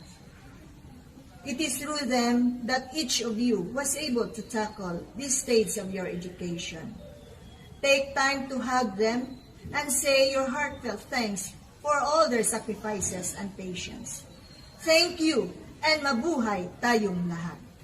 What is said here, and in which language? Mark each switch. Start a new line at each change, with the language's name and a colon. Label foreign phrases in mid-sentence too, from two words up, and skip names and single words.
English: It is through them that each of you was able to tackle this stage of your education. Take time to hug them and say your heartfelt thanks for all their sacrifices and patience. Thank you, and
Filipino: mabuhay tayong lahat.